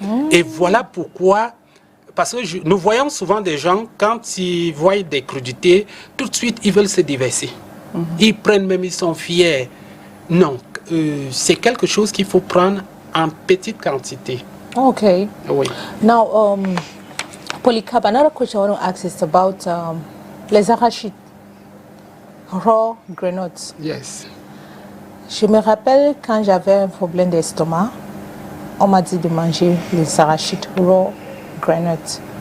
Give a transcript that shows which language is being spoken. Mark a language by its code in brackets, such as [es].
[fr] Et voilà pourquoi, parce que nous voyons souvent des gens, quand ils voient des crudités, tout de suite, ils veulent se déverser. Ils prennent même, ils sont fiers. Non. C'est quelque chose qu'il faut prendre en petite quantité. Okay. Oui. [en] Now, Polycarp, another question I want to ask is about [fr] les arachides, [en] raw granules. Yes. [fr] Je me rappelle quand j'avais un problème d'estomac, on m'a dit de manger les arachides, [en] raw granules.